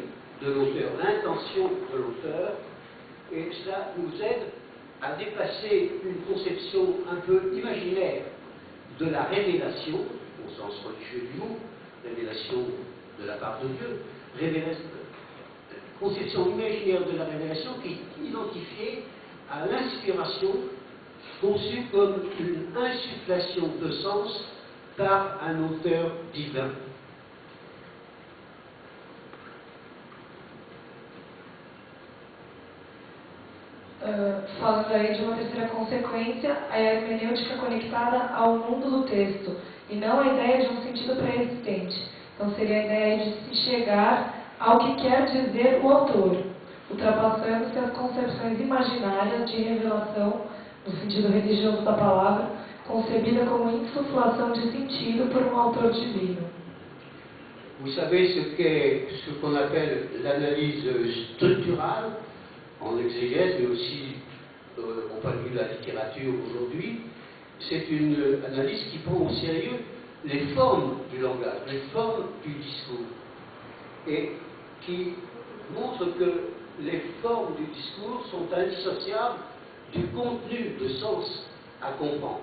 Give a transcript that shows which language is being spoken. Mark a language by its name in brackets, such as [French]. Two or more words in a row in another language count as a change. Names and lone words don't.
[French] de l'auteur, l'intention de l'auteur, et cela nous aide à dépasser une conception un peu imaginaire de la révélation, au sens religieux du mot, révélation de la part de Dieu, conception imaginaire de la révélation qui est identifiée à l'inspiration conçue comme une insufflation de sens par un auteur divin. [Portuguese] Falando aí de uma terceira consequência, a hermenêutica conectada ao mundo do texto, e não a ideia de um sentido pré-existente. Então seria a ideia de se chegar ao que quer dizer o autor, ultrapassando-se as concepções imaginárias de revelação, no sentido religioso da palavra, concebida como insuflação de sentido por um autor divino. [French] Vous savez ce qu'on appelle l'analyse structurale en exégèse, mais aussi au point de vue de la littérature aujourd'hui. C'est une analyse qui prend au sérieux les formes du langage, les formes du discours, et qui montre que les formes du discours sont indissociables du contenu de sens à comprendre.